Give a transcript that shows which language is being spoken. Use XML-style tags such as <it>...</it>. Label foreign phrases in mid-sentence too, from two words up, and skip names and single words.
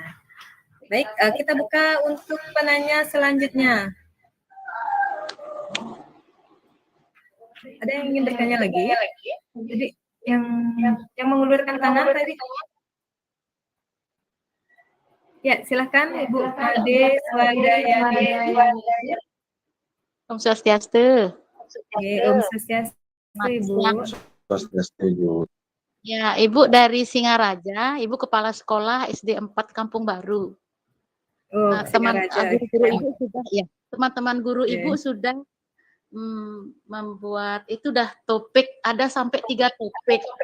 <id>Baik, kita buka untuk penanya selanjutnya. Ada yang ingin bertanya lagi? Jadi yang mengulurkan tangan tadi. Ya, silakan Ibu Made Swadayani. Om Swastiastu. Oke, Om Swastiastu, Selamat Ibu. siang. Terus setuju. Ya, Ibu dari Singaraja, Ibu kepala sekolah SD 4 Kampung Baru. Oh, Teman-teman Singaraja. guru Ibu sudah ya, teman-teman guru Oke. Ibu sudah membuat itu dah topik, ada sampai 3 topik.</id>